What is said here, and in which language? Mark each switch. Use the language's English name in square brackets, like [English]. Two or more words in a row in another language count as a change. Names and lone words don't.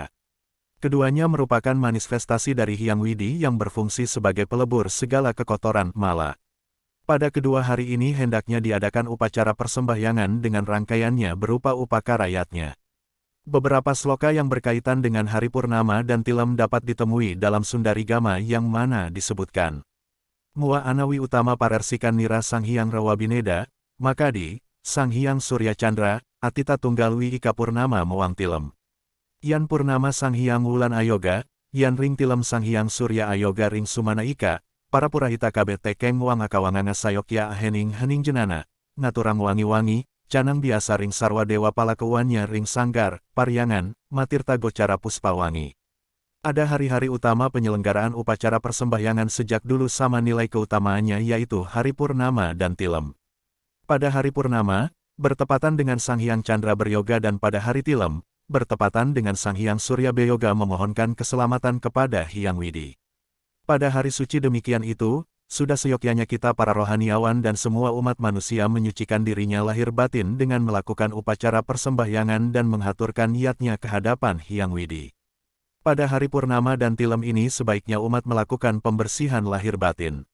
[Indonesian] Keduanya merupakan manifestasi dari Hyang Widi yang berfungsi sebagai pelebur segala kekotoran mala. Pada kedua hari ini hendaknya diadakan upacara persembahyangan dengan rangkaiannya berupa upakarayatnya. Beberapa sloka yang berkaitan dengan hari Purnama dan Tilem dapat ditemui dalam Sundarigama yang mana disebutkan. [Kawi] Mua Anawi Utama Parersikan Nira Sang Hyang Rawabineda, Makadi, Sang Hyang Surya Chandra, Atita Tunggal Wika Purnama Moang Tilem. Yan Purnama Sang Hyang Wulan Ayoga, Yan Ring Tilem Sang Hyang Surya Ayoga Ring Sumana Ika, Para Purahita Kabet Tekeng Wang Akawanganga Sayokya Hening Hening Jenana, Ngaturang Wangi-Wangi, Canang Biasa Ring Sarwa Dewa Palakewannya Ring Sanggar, Paryangan, Matirta Gocara Puspawangi. [Indonesian] Ada hari-hari utama penyelenggaraan upacara persembahyangan sejak dulu sama nilai keutamaannya yaitu hari Purnama dan Tilem. Pada hari Purnama, bertepatan dengan Sang Hyang Chandra beryoga dan pada hari Tilem, bertepatan dengan Sang Hyang Surya beryoga memohonkan keselamatan kepada Hyang Widi. Pada hari suci demikian itu, sudah seyogyanya kita para rohaniawan dan semua umat manusia menyucikan dirinya lahir batin dengan melakukan upacara persembahyangan dan menghaturkan niatnya ke hadapan Hyang Widi. Pada hari Purnama dan Tilem ini sebaiknya umat melakukan pembersihan lahir batin.